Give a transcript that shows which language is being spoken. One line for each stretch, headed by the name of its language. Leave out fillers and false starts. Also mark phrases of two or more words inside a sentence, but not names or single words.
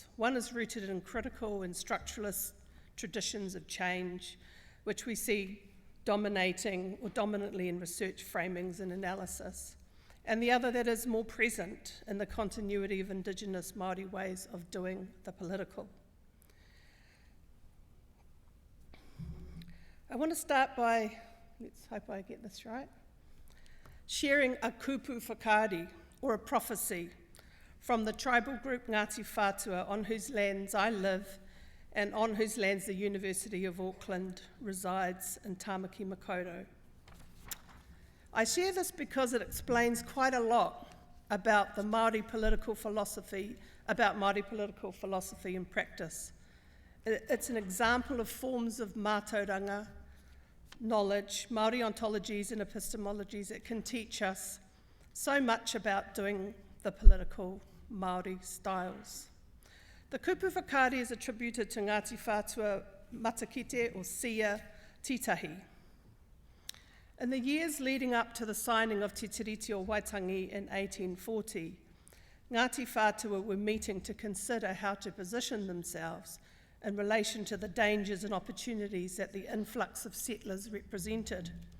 English: One is rooted in critical and structuralist traditions of change, which we see dominantly in research framings and analysis, and the other that is more present in the continuity of Indigenous Māori ways of doing the political. I want to start by, let's hope I get this right, sharing a
Māori: kupu whakaari,
English: or a prophecy, from the tribal group Ngāti Whātua, on whose lands I live and on whose lands the University of Auckland resides in Tāmaki Makaurau. I share this because it explains quite a lot about the Māori political philosophy, and practice. It's an example of forms of mātauranga, knowledge, Māori ontologies and epistemologies that can teach us so much about doing the political Māori styles. The
Māori: kupu whakaari
English: is attributed to Ngāti Whātua Matakite or Sia Titahi. In the years leading up to the signing of Te Tiriti o Waitangi in 1840, Ngāti Whātua were meeting to consider how to position themselves in relation to the dangers and opportunities that the influx of settlers represented.